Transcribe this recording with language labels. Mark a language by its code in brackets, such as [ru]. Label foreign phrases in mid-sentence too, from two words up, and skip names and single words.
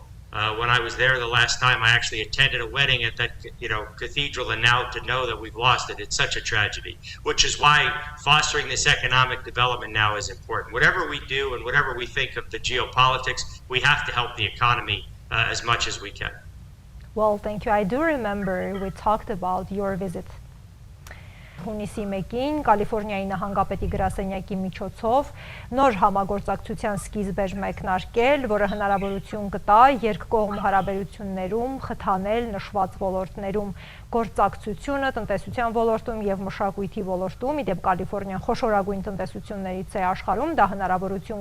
[en] When I was there the last time, I actually attended a wedding at that cathedral, and now to know that we've lost it, it's such a tragedy, which is why fostering this economic development now is important. Whatever we do and whatever we think of the geopolitics, we have to help the economy as much as we can. Well, thank you. I do remember we talked about your visit. [hy] Հունիսի 1-ին Կալիֆորնիայի նահանգապետի գրասենյակի միջոցով նոր համագործակցության սկիզբ էր մեկնարկել, որը հնարավորություն կտա երկկողմ հարաբերություններում խթանել նշված ոլորտներում գործակցությունը տնտեսության ոլորտում եւ մշակույթի ոլորտում, իդեպ Կալիֆորնիան խոշորագույն տնտեսություններից է աշխարհում, դա հնարավորություն